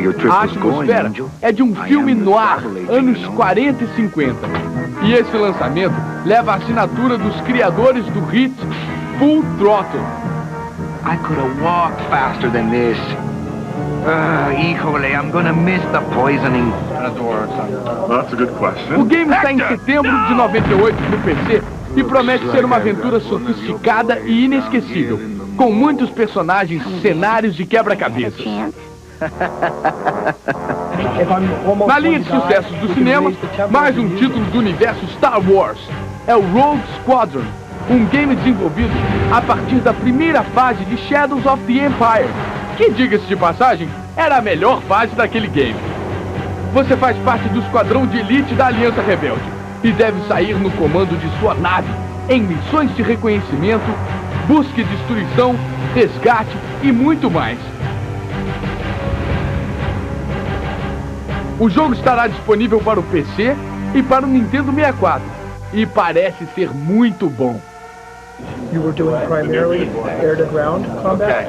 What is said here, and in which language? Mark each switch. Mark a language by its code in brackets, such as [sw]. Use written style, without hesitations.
[pt] A atmosfera é de um filme noir, anos 40 e 50. E esse lançamento leva a assinatura dos criadores do hit Full Throttle. [en] I could have walked faster than this. Híjole, I'm gonna miss the poisoning. That's a good question. [pt] O game está em setembro de 98 no PC e promete ser uma aventura sofisticada e inesquecível, com muitos personagens, cenários e quebra-cabeças. Na linha de sucessos do cinema, mais um título do universo Star Wars. É o Rogue Squadron, um game desenvolvido a partir da primeira fase de Shadows of the Empire, que, diga-se de passagem, era a melhor fase daquele game. Você faz parte do esquadrão de elite da Aliança Rebelde e deve sair no comando de sua nave em missões de reconhecimento, busca e destruição, resgate e muito mais. O jogo estará disponível para o PC e para o Nintendo 64 e parece ser muito bom. [en] You were doing primarily air-to-ground combat?